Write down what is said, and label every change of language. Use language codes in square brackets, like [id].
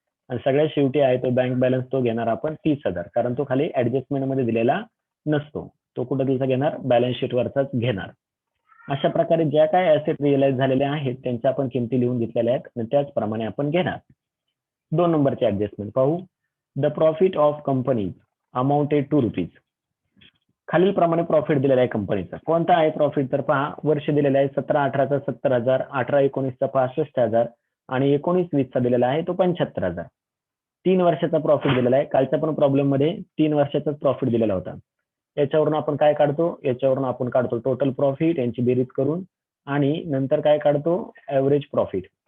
[mr] आणि सगळ्यात शेवटी आहे तो बँक बॅलन्स, तो घेणार आपण 30,000, कारण तो खाली ऍडजस्टमेंट मध्ये दिलेला नसतो. तो कुठं दिवसा घेणार, बॅलन्स शीट वरचाच घेणार. अशा प्रकारे ज्या काय ऍसेट रिअलाइज झालेल्या आहेत त्यांच्या आपण किमती लिहून घेतलेल्या आहेत आणि त्याचप्रमाणे आपण घेणार. 2 नंबरचे ऍडजस्टमेंट पाहू. [en] The profit of company amounted to rupees. [mr] खालील प्रमाणे प्रॉफिट दिलेला आहे कंपनीचा. कोणता आहे प्रॉफिट तर पहा, वर्ष दिलेला आहे 17-18चा 70,000, 18-19चा 65,000 आणि 19-20चा दिलेला आहे तो 75,000. 3 वर्षाचा प्रॉफिट दिलेला आहे. कालच्या पण प्रॉब्लेम मध्ये 3 वर्षाचाच प्रॉफिट दिलेला होता. याच्यावरून आपण काय काढतो, याच्यावरून आपण काढतो टोटल प्रॉफिट, यांची बेरीज करून, आणि नंतर काय काढतो, ऍव्हरेज प्रॉफिट.